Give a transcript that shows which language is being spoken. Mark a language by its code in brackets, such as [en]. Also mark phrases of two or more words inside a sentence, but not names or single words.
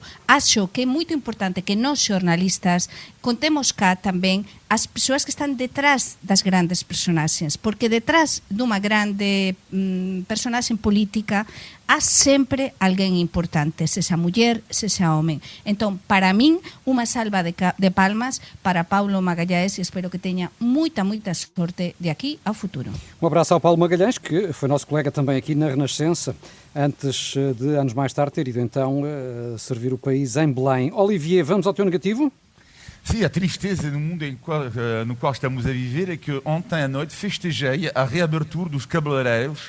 [gl] Acho que é moito importante que nós xornalistas contemos cá tamén as persoas que están detrás das grandes personaxes, porque detrás dunha grande personaxe política há sempre alguén importante, sexa muller, sexa home. Entón, para min, unha salva de palmas para Paulo Magalhães e espero que teña moita sorte de aquí ao futuro. [pt] Um abraço ao Paulo Magalhães, que foi nosso colega também aqui na Renascença, antes de anos mais tarde ter ido então servir o país em Belém. Olivier, vamos ao teu negativo? Sim, a tristeza no mundo no qual estamos a viver é que ontem à noite festejei a reabertura dos cabeleireiros.